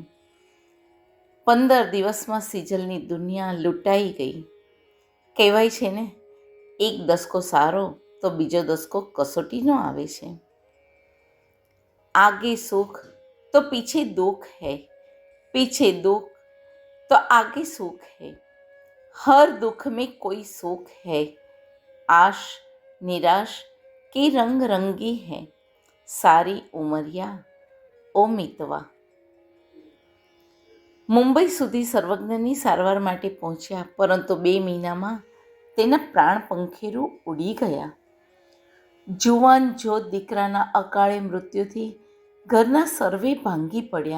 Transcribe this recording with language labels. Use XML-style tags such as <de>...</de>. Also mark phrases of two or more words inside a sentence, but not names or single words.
<gu>15 દિવસમાં સેજલની દુનિયા લૂંટાઈ ગઈ. કહેવાય છે ને, એક દસકો સારો તો બીજો દસકો કસોટીનો આવે છે.</gu> <hi>आगे सुख तो पीछे दुःख है, पीछे दुःख तो आगे सुख है, हर दुख में कोई सुख है, आश निराश की रंग रंगी है, सारी उमरिया ओ मितवा.</hi> <gu>મુંબઈ સુધી સર્વજ્ઞની સારવાર માટે પહોંચ્યા, પરંતુ 2 મહિનામાં તેના પ્રાણ પંખેરું ઉડી ગયા. જુવાન જોત દીકરાના અકાળે મૃત્યુથી ઘરના સર્વે ભાંગી પડ્યા.</gu>